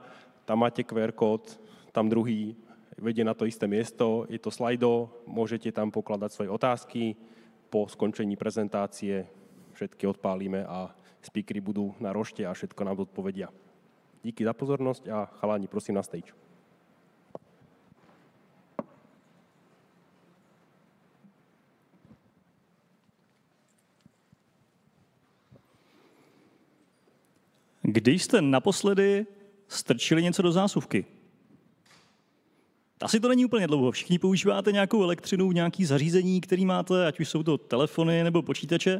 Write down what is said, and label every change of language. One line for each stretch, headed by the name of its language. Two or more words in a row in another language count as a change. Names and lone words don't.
Slovak: Tam máte QR kód, tam druhý vedie na to isté miesto, je to slajdo, môžete tam pokladať svoje otázky. Po skončení prezentácie všetky odpálime a speakery budú na rošte a všetko nám odpovedia. Díky za pozornosť a chalani, prosím na stage.
Czech: Kdy jste naposledy strčili něco do zásuvky? Asi to není úplně dlouho. Všichni používáte nějakou elektřinu, nějaký zařízení, který máte, ať už jsou to telefony nebo počítače.